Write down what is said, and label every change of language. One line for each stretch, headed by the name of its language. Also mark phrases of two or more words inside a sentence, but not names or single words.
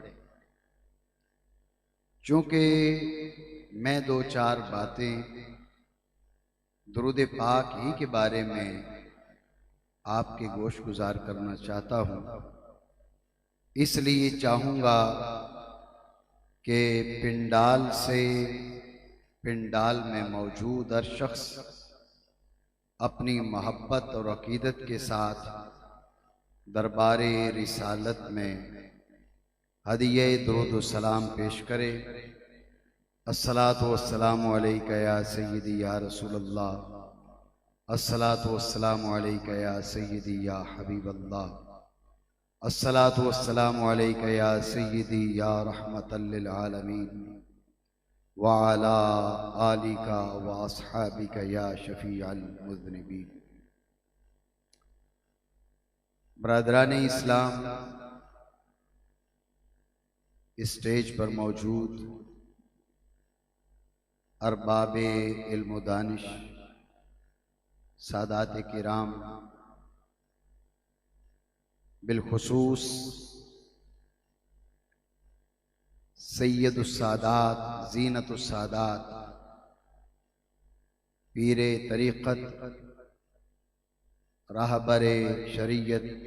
Urdu: چونکہ میں دو چار باتیں درود پاک ہی کے بارے میں آپ کے گوش گزار کرنا چاہتا ہوں، اس لیے چاہوں گا کہ پنڈال میں موجود ہر شخص اپنی محبت اور عقیدت کے ساتھ دربار رسالت میں ہدیہ درود سلام پیش کرے.
Arabic: الصلاة والسلام عليك يا سيدي يا رسول الله، الصلاة والسلام عليك يا سيدي يا حبيب الله, الصلاة والسلام عليك يا سيدي يا رحمة للعالمين وعلى آلك وأصحابك يا شفيع المذنبين.
Urdu: برادران اسلام، اسٹیج پر موجود ارباب علم دانش، سادات کرام، بالخصوص سید السادات، زینت السادات، پیر طریقت، رہبر شریعت